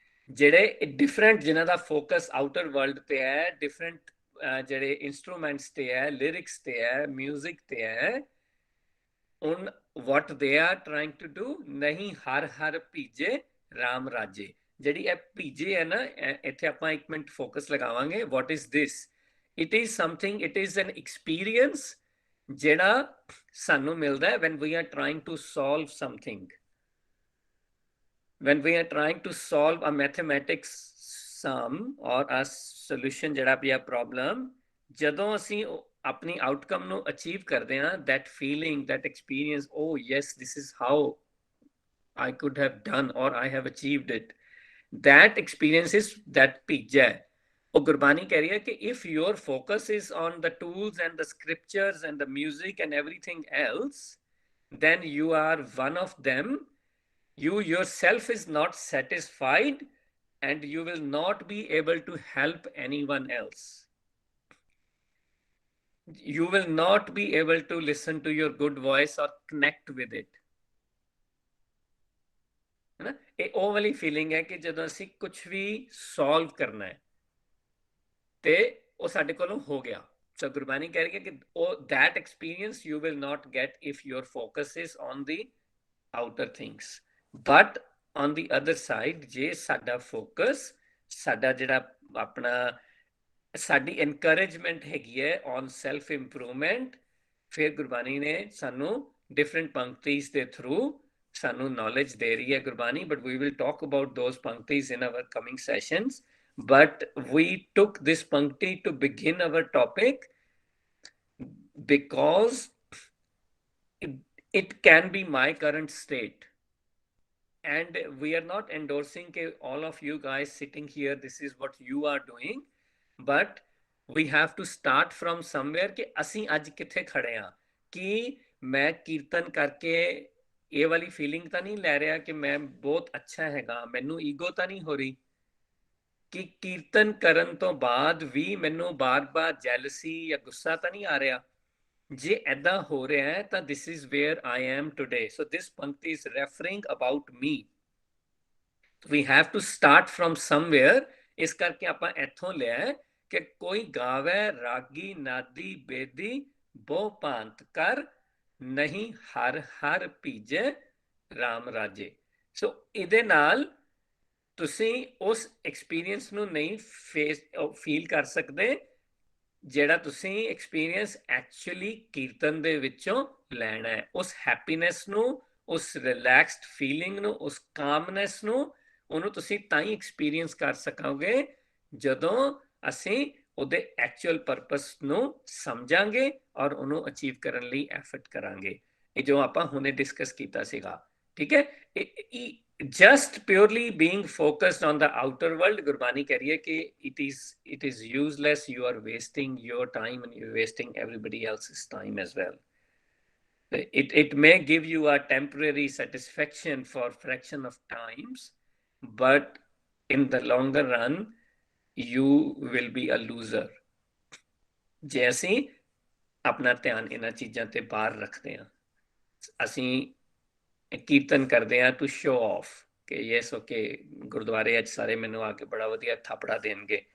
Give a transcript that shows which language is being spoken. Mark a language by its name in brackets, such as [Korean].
[Punjabi] ਜਿਹੜੇ ਡਿਫਰੈਂਟ ਜਿਨ੍ਹਾਂ ਦਾ focus outer world ਤੇ ਹੈ, ਡਿਫਰੈਂਟ ਜਿਹੜੇ ਇੰਸਟਰੂਮੈਂਟਸ ਤੇ ਹੈ, ਲਿਰਿਕਸ ਤੇ ਹੈ, ਮਿਊਜ਼ਿਕ ਤੇ ਹੈ, ਹੁਣ [English] what they are trying to do, [Punjabi] ਨਹੀਂ ਹਰ ਹਰ ਭੀਜੇ ਰਾਮ ਰਾਜੇ। ਜਿਹੜੀ ਇਹ ਭੀਜੇ ਹੈ ਨਾ, ਇੱਥੇ ਆਪਾਂ ਇੱਕ ਮਿੰਟ ਫੋਕਸ ਲਗਾਵਾਂਗੇ। [English] what is this? it is something, it is an experience [Punjabi] ਜਿਹੜਾ ਸਾਨੂੰ ਮਿਲਦਾ ਹੈ [English] when we are trying to solve something, when we are trying to solve a mathematics sum or a solution [Punjabi] ਜਿਹੜਾ ਵੀ ਆ [English] problem, [Punjabi] ਜਦੋਂ ਅਸੀਂ ਆਪਣੀ ਆਊਟਕਮ ਨੂੰ ਅਚੀਵ ਕਰਦੇ ਹਾਂ, [English] that feeling, that experience, oh yes, this is how I could have done or I have achieved it, that experience is that ਭੀਜਾ। [Punjabi] ਉਹ ਗੁਰਬਾਣੀ ਕਹਿ ਰਹੀ ਹੈ ਕਿ [English] if your focus is on the tools and the scriptures and the music and everything else, then you are one of them. You yourself is not satisfied and you will not be able to help anyone else. You will not be able to listen to your good voice or connect with it. [Hindi] है ना? [Punjabi] ਇਹ ਉਹ ਵਾਲੀ feeling ਹੈ ਕਿ ਜਦੋਂ ਅਸੀਂ ਕੁਝ ਵੀ ਸੋਲਵ ਕਰਨਾ ਹੈ ਤੇ ਉਹ ਸਾਡੇ ਕੋਲੋਂ ਹੋ ਗਿਆ। ਸੋ ਗੁਰਬਾਣੀ ਕਹਿ ਰਹੀ ਹੈ ਕਿ ਉਹ [English] that experience you will not get if your focus is on the outer things. But on the other side, [Punjabi] ਜੇ ਸਾਡਾ ਫੋਕਸ, ਸਾਡਾ ਜਿਹੜਾ ਆਪਣਾ ਸਾਡੀ ਇਨਕਰੇਜਮੈਂਟ ਹੈਗੀ ਹੈ ਔਨ ਸੈਲਫ ਇੰਪਰੂਵਮੈਂਟ, ਫਿਰ ਗੁਰਬਾਣੀ ਨੇ ਸਾਨੂੰ ਡਿਫਰੈਂਟ ਪੰਕਤੀਜ਼ ਦੇ ਥਰੂ ਸਾਨੂੰ ਨੌਲੇਜ ਦੇ ਰਹੀ ਹੈ Gurbani. [English] But we will talk about those ਪੰਕਤੀਜ਼ in our coming sessions. But we took this pankti to begin our topic because it can be my current state. And we are not endorsing all of you guys sitting here, this is what you are doing. But we have to start from somewhere [Punjabi] ਕਿ ਅਸੀਂ ਅੱਜ ਕਿੱਥੇ ਖੜੇ ਹਾਂ। ਕਿ ਮੈਂ ਕੀਰਤਨ ਕਰਕੇ ਇਹ ਵਾਲੀ ਫੀਲਿੰਗ ਤਾਂ ਨਹੀਂ ਲੈ ਰਿਹਾ ਕਿ ਮੈਂ ਬਹੁਤ ਅੱਛਾ ਹੈਗਾ, ਮੈਨੂੰ ਈਗੋ ਤਾਂ ਨਹੀਂ ਹੋ ਰਹੀ ਕਿ ਕੀਰਤਨ ਕਰਨ ਤੋਂ ਬਾਅਦ ਵੀ ਮੈਨੂੰ ਬਾਰ-ਬਾਰ ਜੈਲਸੀ ਜਾਂ ਗੁੱਸਾ ਤਾਂ ਨਹੀਂ ਆ ਰਿਹਾ। ਜੇ ਐਦਾਂ ਹੋ ਰਿਹਾ ਹੈ ਤਾਂ [English] this is where I am today. So this pankti is referring about me. We have to start from somewhere. [Punjabi] ਇਸ ਕਰਕੇ ਆਪਾਂ ਇੱਥੋਂ ਲਿਆ ਕਿ ਕੋਈ ਗਾਵੇ ਰਾਗੀ ਨਾਦੀ ਬੇਦੀ ਬਹੁ ਭਾਂਤ ਕਰ, ਨਹੀਂ ਹਰ ਹਰ ਭੀਜੇ ਰਾਮ ਰਾਜੇ। ਸੋ ਇਹਦੇ ਨਾਲ ਤੁਸੀਂ ਉਸ ਐਕਸਪੀਰੀਅੰਸ ਨੂੰ ਨਹੀਂ ਫੀਲ ਕਰ ਸਕਦੇ ਜਿਹੜਾ ਤੁਸੀਂ ਐਕਸਪੀਰੀਅੰਸ ਐਕਚੁਅਲੀ ਕੀਰਤਨ ਦੇ ਵਿੱਚੋਂ ਲੈਣਾ ਹੈ। ਉਸ ਹੈਪੀਨੈਸ ਨੂੰ, ਉਸ ਰਿਲੈਕਸਡ ਫੀਲਿੰਗ ਨੂੰ, ਉਸ ਕਾਮਨੈਸ ਨੂੰ, ਉਹਨੂੰ ਤੁਸੀਂ ਤਾਂ ਹੀ ਐਕਸਪੀਰੀਅੰਸ ਕਰ ਸਕੋਗੇ ਜਦੋਂ ਅਸੀਂ ਉਹਦੇ ਐਕਚੁਅਲ ਪਰਪਸ ਨੂੰ ਸਮਝਾਂਗੇ ਔਰ ਉਹਨੂੰ ਅਚੀਵ ਕਰਨ ਲਈ ਐਫਰਟ ਕਰਾਂਗੇ। ਇਹ ਜੋ ਆਪਾਂ ਹੁਣੇ ਡਿਸਕਸ ਕੀਤਾ ਸੀਗਾ, ਠੀਕ ਹੈ। [English] Just purely being focused on the outer world, [Punjabi] Gurbani keh rahi hai ki [English] it is useless. You are wasting your time and you're wasting everybody else's time as well. It may give you a temporary satisfaction for fraction of times, but in the longer run, you will be a loser. [Punjabi] ਜੇ ਅਸੀਂ ਆਪਣਾ ਧਿਆਨ ਇਹਨਾਂ ਚੀਜ਼ਾਂ ਤੇ ਬਾਹਰ ਰੱਖਦੇ ਹਾਂ, ਅਸੀਂ ਕੀਰਤਨ ਕਰਦੇ ਹਾਂ ਟੂ ਸ਼ੋ ਆਫ ਕਿ ਯੈਸ ਓਕੇ ਗੁਰਦੁਆਰੇ ਅੱਜ ਸਾਰੇ ਮੈਨੂੰ ਆ ਕੇ ਬੜਾ ਵਧੀਆ ਥਾਪੜਾ ਦੇਣਗੇ,